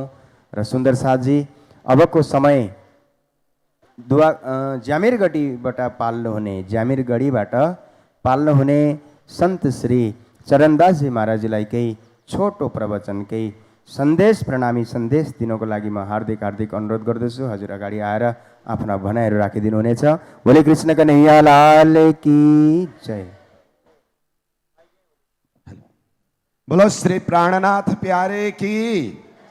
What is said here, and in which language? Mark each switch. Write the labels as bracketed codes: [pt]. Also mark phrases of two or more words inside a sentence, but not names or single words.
[ne] र सुन्दर साथजी, अबको समय ज्यामिरगढीबाट पाल्नु हुने सन्त श्री चरणदासजी महाराजजीलाई केही छोटो प्रवचन, केही सन्देश, प्रणामी सन्देश दिनको लागि म हार्दिक अनुरोध गर्दछु। हजुर अगाडि आएर आफ्ना भनाइहरू राखिदिनुहुनेछ। [hi] बोले कृष्ण कन्हैया लाल की जय। बोलो श्री प्राणनाथ प्यारे की।